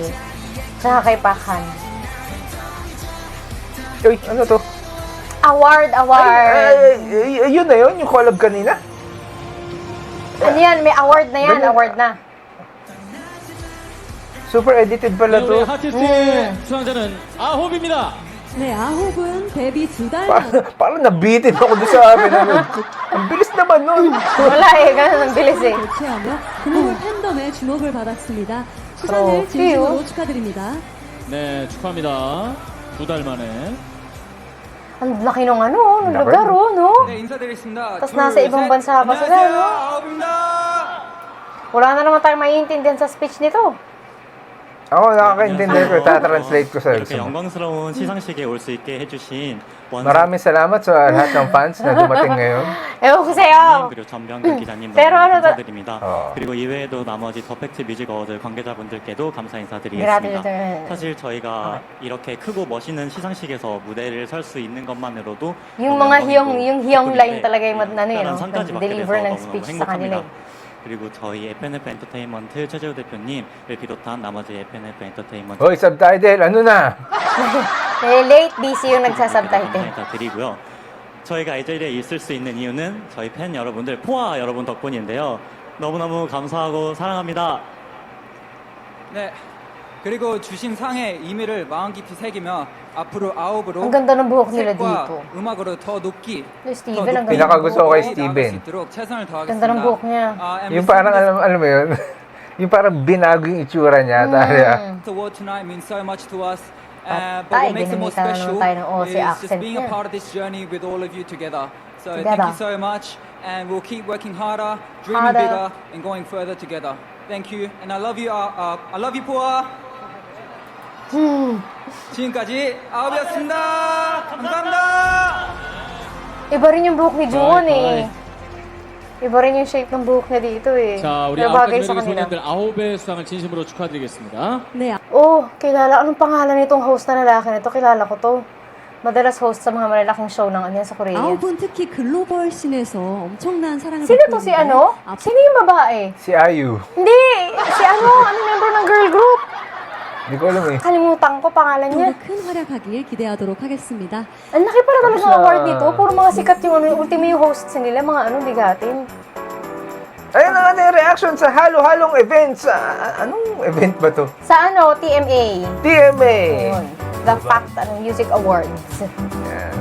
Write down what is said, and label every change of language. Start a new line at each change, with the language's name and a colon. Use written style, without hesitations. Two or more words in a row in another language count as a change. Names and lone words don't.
Filipino: Tsaka kay Pakan. Uy, ano to? Award! Ay, yun na yun, yung collab kanina. Ano yan? May award na yan, Ganun. award na.
English: Super edited
Filipino: pala to.
Korean: 오늘 하티스트 수상자는 아홉입니다. 네, 아홉은 데뷔 2달 만에
Filipino: Parang nabitin ako doon sa pinanood ko. Ang bilis naman nun. Wala eh, ganun ang bilis eh.
Korean: 교체하며 글로벌 팬덤의 주목을 받았습니다. 그렇게요? 수상을 진심으로 축하드립니다. 네, 축하합니다. 2달 만에.
Filipino: Ang laki nung ano, nung Laki. lugar, oh, no?
Korean: 네, 인사드리겠습니다.
Filipino: Tas nasa ibang bansa pa sila,
Korean: 안녕하세요,
Filipino: no?
Korean: 아홉입니다.
Filipino: Wala na naman tayong maiintindihan sa speech nito. Ako nakakaintindi ko, tatranslate ko sa
Korean: 이렇게 영광스러운 시상식에 올 수 있게 해주신
Filipino: Maraming salamat sa lahat ng fans na dumating ngayon. Ewan ko sa'yo.
Korean: 그리고 전병근 기자님
Filipino: pero
Korean: 너무
Filipino: ano to-
Korean: 감사드립니다. 어. 그리고 이외에도 나머지 더 팩트 뮤직 어워드 관계자분들께도 감사
Filipino: Grabe
Korean: 인사드리겠습니다.
Filipino: ito.
Korean: 사실 저희가 이렇게 크고 멋있는 시상식에서 무대를 설 수 있는 것만으로도
Filipino: Yung
Korean: 너무
Filipino: mga hiyong,
Korean: 영광이고
Filipino: yung hiyong line
Korean: 기쁨인데
Filipino: talaga yung ano yun,
Korean: 특별한
Filipino: no?
Korean: 상까지 받게 돼서
Filipino: Nag-deliver ng
Korean: 너무너무
Filipino: speech sa kanila
Korean: 행복합니다.
Filipino: eh.
Korean: 그리고 저희 FNF 엔터테인먼트 최재우 대표님을 비롯한 나머지 FNF 엔터테인먼트
Filipino: Hoy, subtitle, ano na? Eh, late, busy yung nagsasubtitle.
Korean: 감사드리고요. 저희가 이 자리에 있을 수 있는 이유는 저희 팬 여러분들, 포아 여러분 덕분인데요. 너무너무 감사하고 사랑합니다. 네, 그리고 주신 상의 의미를 마음 깊이 새기며 앞으로 아홉으로
Filipino: Ang ganda ng buhok nila
Korean: 색과
Filipino: dito.
Korean: 음악으로 더 높이
Filipino: Yung
Korean: 더
Filipino: Steven, ang
Korean: 높이
Filipino: ganda ng Pinakagusto ko kay buhok. Steven.
Korean: 나아갈 수 있도록 최선을 다하겠습니다.
Filipino: Ganda ng buhok niya.
English: And
Filipino: Yung
English: we
Filipino: parang,
English: think
Filipino: alam mo yun, yung parang binago yung itsura niya. Talaga.
English: this award tonight means so much to us.
Filipino: At
English: But
Filipino: tayo,
English: what makes it more
Filipino: ginamitan na
English: special
Filipino: naman tayo ng OC
English: is just
Filipino: accent
English: being a
Filipino: niya.
English: part of this journey with all of you together. So Together. thank you so much, and we'll keep working harder, dreaming Harder. bigger, and going further together. Thank you, and I love you, 포아.
Korean: 지금까지 아홉이었습니다. 감사합니다.
Filipino: Iba rin yung buhok ni Juwon
English: Bye,
Filipino: eh. Iba rin yung shape ng buhok niya dito eh.
Korean: 자, 우리
Filipino: Pero
Korean: 아홉
Filipino: bagay sa
Korean: 가지
Filipino: kanila.
Korean: 소년들 아홉의 수상을 진심으로 축하드리겠습니다. 네,
Filipino: Oh, kilala. Anong pangalan nitong host na lalaki nito? Kilala ko to. Madalas host sa mga malalaking show ng ano yan sa Korea.
Korean: 아홉은 특히 글로벌 씬에서 엄청난 사랑을
Filipino: Sino
Korean: 받고
Filipino: to si
Korean: 있는데요.
Filipino: ano?
Korean: 앞-
Filipino: Sino yung babae? Si Ayu. Hindi! Si ano? Ano member ng girl group? Hindi ko alam eh. Kalimutan ko pangalan niya.
Korean: 더욱 큰 활약하길 기대하도록 하겠습니다.
Filipino: Ang laki pala talaga ng Tapos, award nito. Puro mga sikat yung ano, ultimo yung hosts nila. Mga ano, bigatin. Ayun ang ating reaction sa halo-halong events. Anong event ba to? Sa ano, TMA. TMA. Yun. The Fact Music Awards. Yan.